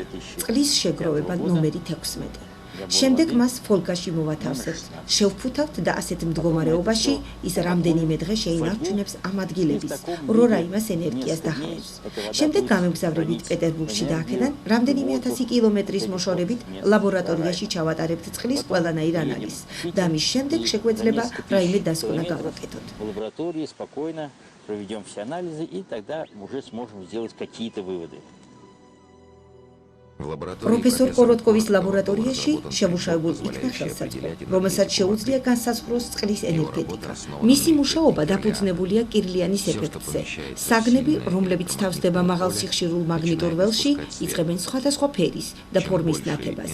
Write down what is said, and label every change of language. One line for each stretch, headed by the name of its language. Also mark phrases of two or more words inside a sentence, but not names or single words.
Georgian: წყლის შეგროვება ნომერი 16. შემდეგ მას ფოლგაში მოვათავსებთ, შევფუთავთ და ასეთ მდგომარეობაში ის რამდენიმე დღე შეინარჩუნებს ამ ადგილების რორაიმას ენერგიას დახევს. შემდეგ გამემგზავრებით პეტერბურგში და აქედან რამდენიმე ათასი კილომეტრის მოშორებით ლაბორატორიაში ჩავატარებთ წყლის ყველანაირ ანალიზს და მის შემდეგ შეგვეძლება რაიმე დასკვნა გავაკეთოთ.
Russian: Проведем все анализы, и тогда уже сможем сделать какие-то выводы.
Georgian: პროფესორ კოროტკოვის ლაბორატორიაში შემუშავებულ იქნა ხელსაწყო, რომელსაც შეუძლია განსაზღვროს წყლის ენერგეტიკა. მისი მუშაობა დაფუძნებულია კირლიანის ეფექტზე. საგნები, რომლებიც თავსდება მაღალ სიხშირულ მაგნიტურ ველში, იწყებენ სხვადასხვა ფერის და ფორმის ნათებას.